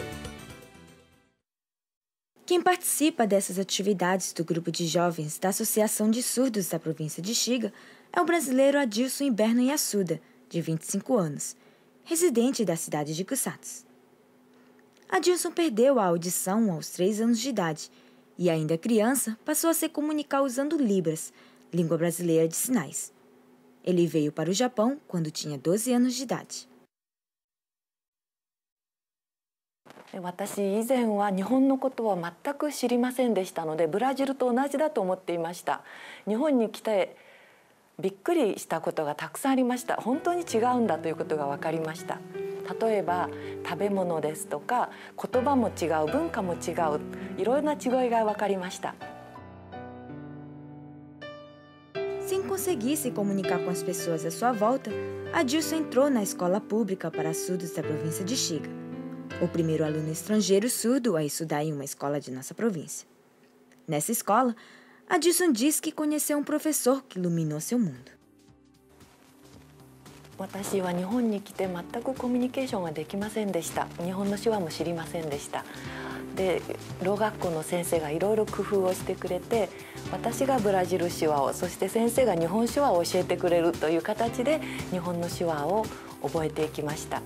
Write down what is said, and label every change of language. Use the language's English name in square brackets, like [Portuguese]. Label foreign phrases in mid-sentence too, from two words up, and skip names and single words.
[Portuguese] Quem participa dessas atividades do grupo de jovens da Associação de Surdos da província de Shiga é o brasileiro Adilson Imbernon Yasuda, de 25 anos, residente da cidade de Cusatz. Adilson perdeu a audição aos 3 anos de idade e, ainda criança, passou a se comunicar usando Libras, língua brasileira de sinais. Ele veio para o Japão quando tinha 12 anos de idade. [Japanese] 私以前は日本のことは全く知りませんでしたのでブラジルと同じだと思っていました。日本に来てびっくりしたことがたくさんありました。本当に違うんだということが分かりました。例えば食べ物ですとか言葉も違う、文化も違う、いろいろな違いが分かりました。 [Portuguese] Sem conseguir se comunicar com as pessoas à sua volta, Adilson entrou na escola pública para surdos da província de Shiga, o primeiro aluno estrangeiro surdo a estudar em uma escola de nossa província. Nessa escola, Adilson diz que conheceu um professor que iluminou seu mundo. [Japanese] 私は日本に来て全くコミュニケーションができませんでした。日本の手話も知りませんでした。で、ろう学校の先生がいろいろ工夫をしてくれて、私がブラジル手話を、そして先生が日本手話を教えてくれるという形で日本の手話を覚えていきました。